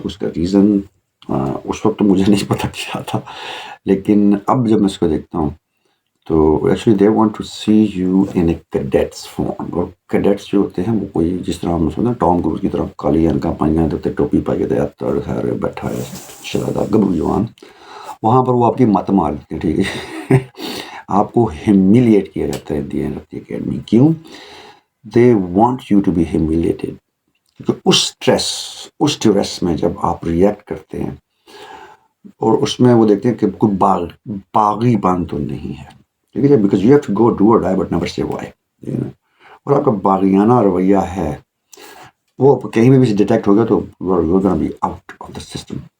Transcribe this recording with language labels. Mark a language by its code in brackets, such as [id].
[ur] اس کا ریزن اس وقت تو مجھے نہیں پتہ کیا تھا، لیکن اب جب میں اس کو دیکھتا ہوں تو [en] Actually they want to see you in a cadets form. [ur] اور کیڈیٹس جو ہوتے ہیں وہ کوئی جس طرح ہم سنتے ہیں ٹام کروز کی طرح کالی انکا پائیاں دیتے، ٹوپی پائی کے تڑ خیر بیٹھا ہے شہزادہ گبرو جوان. وہاں پر وہ آپ کی مت مارتے ہیں، ٹھیک ہے. آپ کو ہیومیلیٹ کیا جاتا ہے [en] The end of the academy. کیوں؟ They want you to be humiliated. [ur] کیونکہ اس اسٹریس میں جب آپ ریئیکٹ کرتے ہیں اور اس میں وہ دیکھتے ہیں کہ کوئی باغی پن تو نہیں ہے، ٹھیک ہے، [en] Because you have to go do or die but never say why. [ur] اور آپ کا باغیانہ رویہ ہے وہ کہیں بھی ڈیٹیکٹ ہو گیا تو [en] You gonna be out of the system.